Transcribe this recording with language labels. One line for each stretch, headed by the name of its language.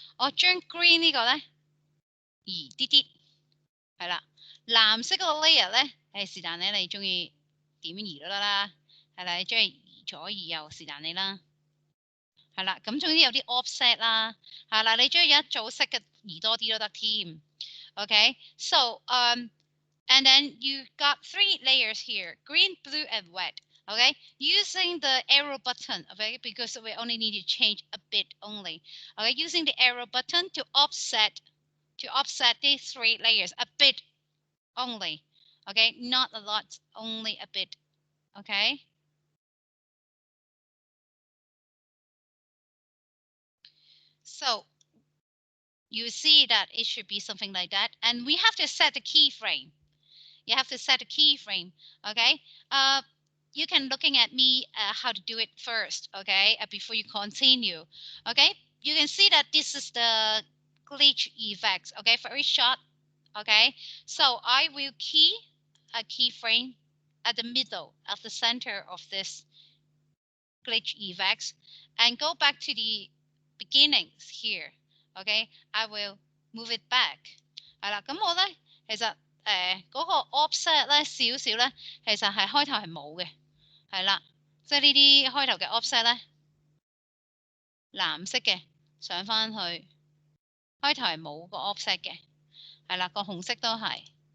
Cantonese: 我將 green 呢個咧移啲啲，係啦，藍色嗰個 layer 咧，是但你中意點移都得啦，係啦，你中意移左移右是但你啦。係啦，咁總之有啲 offset 啦，係啦，你中意一組色嘅移多啲都得添。
English: Okay, so and then you got 3 layers here, green, blue, and red. Okay, using the arrow button, okay, because we only need to change a bit only. Okay, using the arrow button to offset these 3 layers a bit only. Okay, not a lot, only a bit. Okay. So you see that it should be something like that. And we have to set the keyframe. You have to set a keyframe, okay? You can looking at me how to do it first, okay? Before you continue, okay? You can see that this is the glitch effect, okay? Very short, okay? So I will key a keyframe at the middle, at the center of this glitch effects, and go back to the beginnings here, okay? I will move it back.
Cantonese: 係啦，咁我咧其實嗰個 offset 咧少少咧，其實係開頭係冇嘅，係啦，即係呢啲開頭嘅 offset 咧，藍色嘅上翻去，開頭係冇個 offset 嘅，係啦，個紅色都係。